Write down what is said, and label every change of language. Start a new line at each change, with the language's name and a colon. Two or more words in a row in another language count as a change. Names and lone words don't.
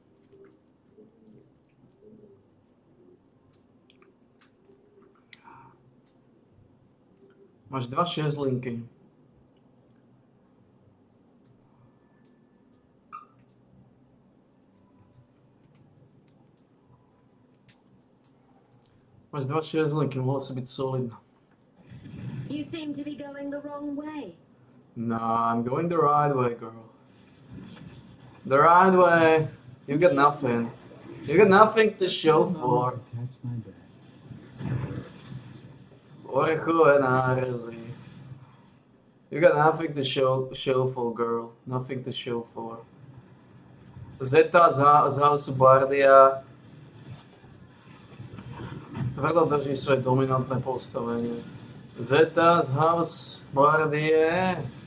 Slovak: Máš 2 šezlinky. Mohla si byť solidná.
English: You seem to be going the wrong way. No, I'm going the right way, girl. The right way. You got nothing. To show for.
Slovak: Orechové nárezy.
English: You got nothing to show for, girl. Nothing to show for.
Slovak: Zeta z Houseu Bardia tvrdo drží svoje dominantné postavenie. Zeta z Houseu Bardie.